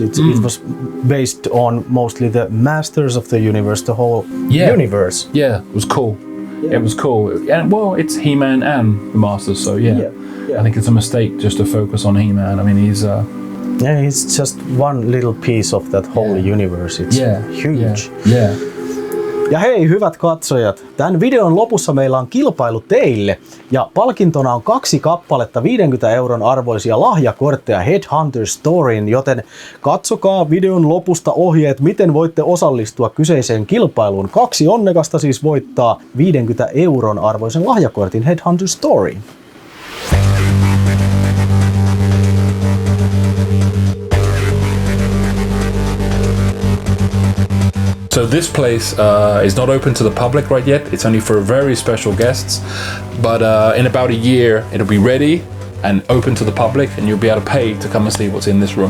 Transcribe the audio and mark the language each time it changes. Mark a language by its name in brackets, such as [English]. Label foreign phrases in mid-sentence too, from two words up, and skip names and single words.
[English] It was based on mostly the Masters of the Universe, the whole universe. Yeah, it was cool. Yeah. It was cool. And well, it's He-Man and the Masters, so I think it's a mistake just to focus on He-Man. I mean, he's just one little piece of that whole universe. It's huge. Yeah. [Finnish] Ja hei hyvät katsojat, tämän videon lopussa meillä on kilpailu teille ja palkintona on 2 kappaletta 50 € arvoisia lahjakortteja Head Hunter Storen, joten katsokaa videon lopusta ohjeet, miten voitte osallistua kyseiseen kilpailuun. 2 onnekasta siis voittaa 50 € arvoisen lahjakortin Head Hunter Storen. [English] So this place is not open to the public right yet. It's only for very special guests. But in about a year, it'll be ready and open to the public, and you'll be able to pay to come and see what's in this room.